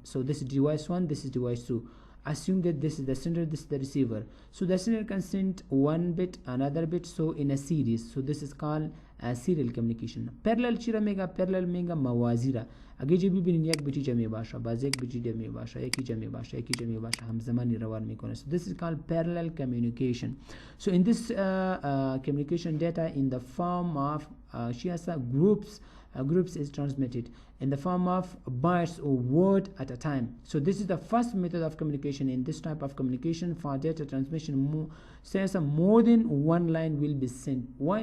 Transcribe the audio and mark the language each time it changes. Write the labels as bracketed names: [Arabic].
[English] So this is device 1, this is device 2. Assume that this is the sender, this is the receiver. So the sender can send one bit, another bit, so in a series. So this is called serial communication. [Persian] Parallel چرا میگه؟ parallel میگه موازی را. اگه جی ببینین یک بیتی جمعی باشه، باز یک بیتی جمعی باشه، یکی جمعی باشه، یکی جمعی باشه، همزمانی روان میکنه. [English] So this is called parallel communication. So in this communication data in the form of groups groups is transmitted in the form of bytes or word at a time. So this is the first method of communication. In this type of communication for data transmission, says more than one line will be sent. Why?